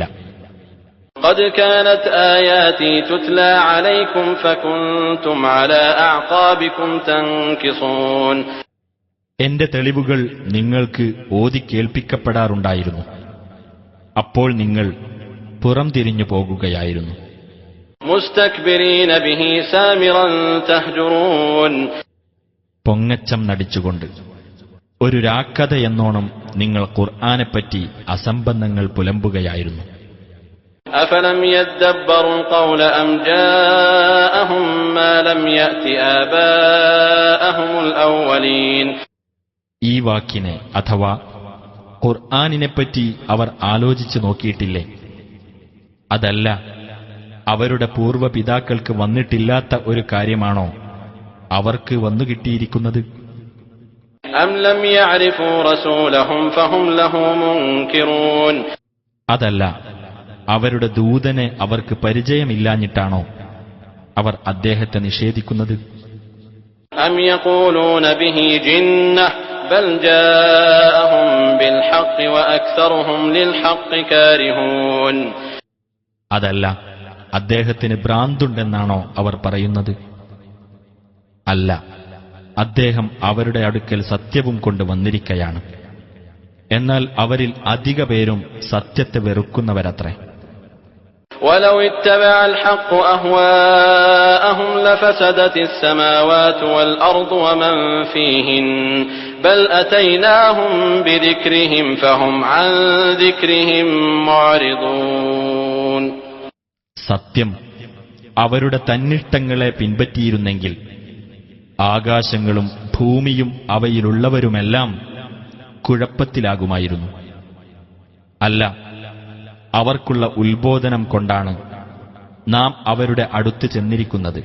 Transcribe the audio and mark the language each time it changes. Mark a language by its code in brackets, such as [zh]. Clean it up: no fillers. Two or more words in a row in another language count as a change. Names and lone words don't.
[ar] قد كانت آياتي تتلى عليكم فكنتم على أعقابكم تنكصون [ml] എന്റെ തെളിവുകൾ നിങ്ങൾക്ക് ഓതിക്കേൾപ്പിക്കപ്പെടാറുണ്ടായിരുന്നു. അപ്പോൾ നിങ്ങൾ പുറംതിരിഞ്ഞു പോകുകയായിരുന്നു. [ar] مستكبرين به سامرا تهجرون [ml] പൊങ്ങച്ചം നടിച്ചുകൊണ്ട് ഒരു രാക്കഥ എന്നോണം നിങ്ങൾ ഖുർആനെപ്പറ്റി അസംബന്ധങ്ങൾ പുലമ്പുകയായിരുന്നു. [ar] أفلم يدبروا القول أم جاءهم ما لم يأت آباءهم الأولين [ml] ഈ വാക്കിനെ അഥവാ ഖുർആനിനെപ്പറ്റി അവർ ആലോചിച്ചു നോക്കിയിട്ടില്ലേ? അതല്ല അവരുടെ പൂർവ്വപിതാക്കൾക്ക് വന്നിട്ടില്ലാത്ത ഒരു കാര്യമാണോ അവർക്ക് വന്നുകിട്ടിയിരിക്കുന്നത്? [ar] أم لم يعرفوا رسولهم فهم له منكرون [ml] അതല്ല അവരുടെ ദൂതനെ അവർക്ക് പരിചയമില്ലാഞ്ഞിട്ടാണോ അവർ അദ്ദേഹത്തെ നിഷേധിക്കുന്നത്? [ar] أم يقولون به جنة بل جاءهم بالحق وأكثرهم للحق كارهون [ml] അതല്ല അദ്ദേഹത്തിന് ഭ്രാന്തുണ്ടെന്നാണോ അവർ പറയുന്നത്? അല്ല, അദ്ദേഹം അവരുടെ അടുക്കൽ സത്യവും കൊണ്ട് വന്നിരിക്കയാണ്. എന്നാൽ അവരിൽ അധിക പേരും സത്യത്തെ വെറുക്കുന്നവരത്രേ. [ar] ولو اتبع الحق أهواءهم لفسدت السماوات والأرض ومن فيهن بل أتيناهم بذكرهم فهم عن ذكرهم معرضون. [ml] സത്യം, അവരുടെ തന്നിഷ്ടങ്ങളെ പിൻപറ്റിയിരുന്നെങ്കിൽ ആകാശങ്ങളും ഭൂമിയും അവയിലുള്ളവരുമെല്ലാം കുഴപ്പത്തിലാകുമായിരുന്നു. അല്ല, അവർക്കുള്ള ഉത്ബോധനം കൊണ്ടാണ് നാം അവരുടെ അടുത്ത് ചെന്നിരിക്കുന്നത്.